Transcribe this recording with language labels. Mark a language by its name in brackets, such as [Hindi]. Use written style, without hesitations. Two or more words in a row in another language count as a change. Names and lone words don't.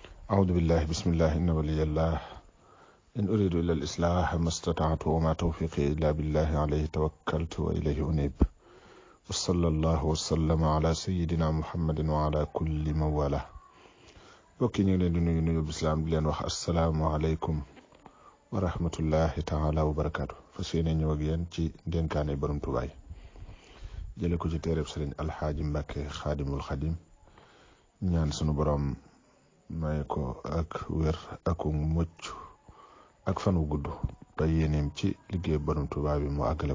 [Arabic] أعوذ بالله بسم الله إن ولي الله إن أريد إلا الإصلاح ما استطعت وما توفيقي إلا بالله عليه توكلت وإليه أنيب وصلى الله وسلم على سيدنا محمد وعلى كل من والاه [Wolof] bokki ñu ngi leen di nuyu bislaam di leen wax [Arabic] السلام عليكم ورحمة الله تعالى وبركاته [Wolof] fas yéene ñëw ak yéen ci dénkaane borom Tuubaa jële ko ci téereb sëriñ alxaaji Mbàkke xaadimul xadim ñaan sunu borom may ko ak wér ak mucc ak fan wu gudd te yéeneem ci liggéey borom Tuubaa bi mu àggale